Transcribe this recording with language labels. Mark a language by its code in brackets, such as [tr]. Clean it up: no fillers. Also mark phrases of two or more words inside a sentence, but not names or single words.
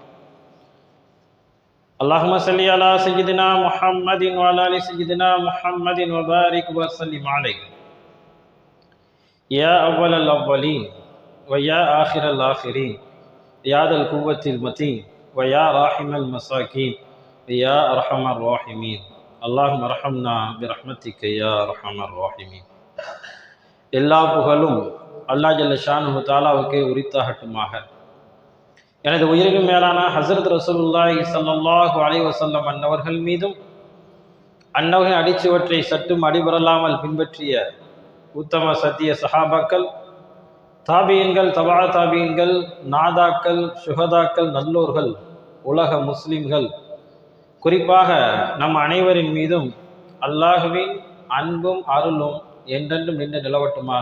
[ar] اللهم صل على سيدنا محمد وعلى آل سيدنا محمد وبارك وسلم عليه، يا أول الأولين ويا آخر الآخرين، يا ذا القوة المتين ويا راحم المساكين يا أرحم الراحمين. اللهم ارحمنا برحمتك يا أرحم الراحمين. [ta] எல்லா புகழும் அல்லாஹ் [ar] جل شأنه [ta] தஆலாவுக்கே உரித்தாகட்டுமாக. எனது உயிரினும் மேலான ஹஸரத் [ar] رسول الله صلى الله عليه وسلم [ta] அன்னவர்கள் மீதும் அன்னவர்களின் அடிச்சுவற்றை சற்றும் அடிபரலாமல் பின்பற்றிய உத்தம சத்திய சஹாபாக்கள், தாபியன்கள், தபா தாபியன்கள், நாதாக்கள், சுஹதாக்கள், நல்லோர்கள், உலக முஸ்லிம்கள், குறிப்பாக நம் அனைவரின் மீதும் அல்லாஹுவின் அன்பும் அருளும் என்றென்றும் நின்று நிலவட்டுமாக.